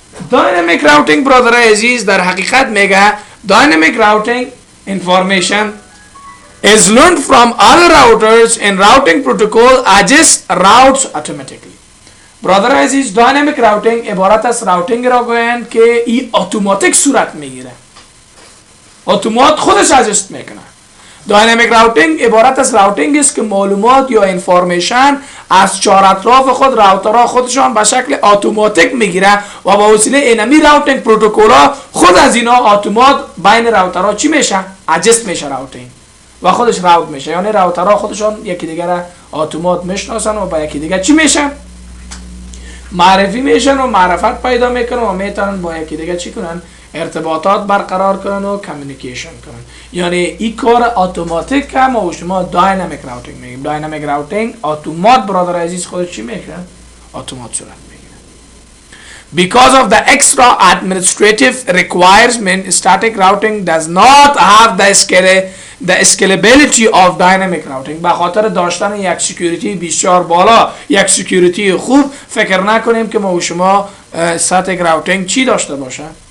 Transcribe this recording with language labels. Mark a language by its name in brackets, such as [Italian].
[Persian] داینامیک راوتینگ برادر عزیز در حقیقت میگه داینامیک راوتینگ [English] information is learned from other routers and routing protocol adjust routes automatically. [Persian] برادر عزیز داینامیک راوتینگ عبارت از راوتینگ را گویند که این اتوماتیک صورت میگیره. اتومات خودش ادجست میکنه. داینامیک راوتینگ عبارت از راوتینگ است که معلومات یا انفارمیشن از چهار اطراف خود راوترها خودشان به شکل اتوماتیک میگیره و با وسیله اینمی راوتینگ پروتکل ها خود از اینا اتومات بین راوترها چی میشه؟ ادجست میشه راوتینگ و خودش راوت میشه. یعنی راوترها خودشان یکی دیگر اتومات میشناسن و با یکی دیگر چی میشن؟ معرفی میشن و معرفت پیدا میکنن و میتونن با یکی دیگر چی کنن؟ ارتباطات برقرار کنن و کمیونیکیشن کنن. یعنی این کار اتوماتیک که ما و شما داینامیک راوتینگ میگیم. داینامیک راوتینگ اتومات برادر عزیز خودش چی میکنه؟ اتومات صورت میگیره. [English] Because of the extra administrative requirement, static routing does not have the scalability of dynamic routing. [Persian] به خاطر داشتن یک سکیوریتی بسیار بالا، یک سکیوریتی خوب، فکر نکنیم که ما و شما static routing چی داشته باشه.